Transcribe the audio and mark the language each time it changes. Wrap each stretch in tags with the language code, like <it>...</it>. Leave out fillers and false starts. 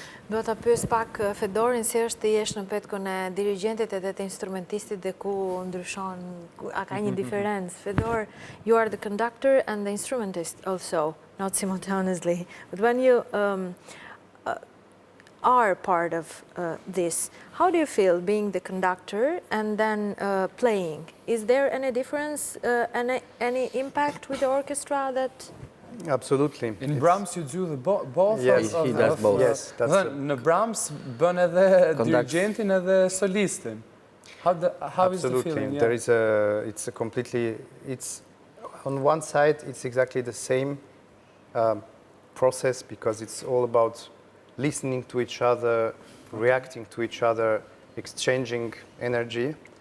<sq>Do ta pyes pak Fedorin si është të jesh në petkun e dirigjentit edhe të instrumentistit dhe ku ndryshon, a ka një diferencë?</sq> <en>Fedor, you are the conductor and the instrumentist also, not simultaneously. But when you are part of this, how do you feel being the conductor and then playing? Is there any difference, any impact with the orchestra that... Absolutely. In Brahms you do the both? Yes, he does both. Yes, that's</en> <sq>Në Brahms bën edhe dirigentin edhe solistin.</sq> <en>How is the feeling? There is it's a completely, on one side, it's exactly the same process because it's all about listening to each other, reacting to each other, exchanging energy.</en>